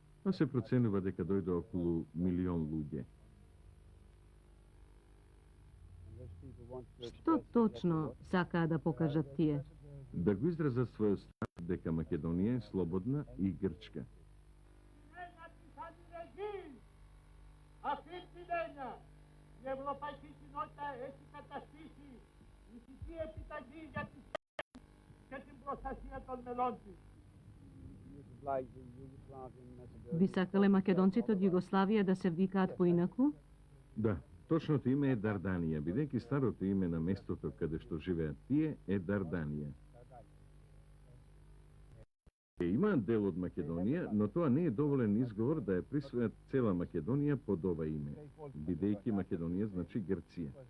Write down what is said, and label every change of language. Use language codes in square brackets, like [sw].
[mk] А се проценува дека дојде околу 1 милион луѓе. Што точно сакаа да покажат тие? Да го изразат својот став дека Македонија е слободна и грчка. [el] Αυτή την έννοια η Ευρωπαϊκή Κοινότητα έχει καταστήσει ηθική επιταγή για τη σχέση και την προστασία των μελών της. [mk] Би сакале македонците од Југославија да се викаат поинаку? Да, точното име е Дарданија, бидејќи старото име на местото каде што живеат тие е Дарданија. Имаат дел од Македонија, но тоа не е доволен изговор да ја присвојат цела Македонија под ова име, бидејќи Македонија значи Грција.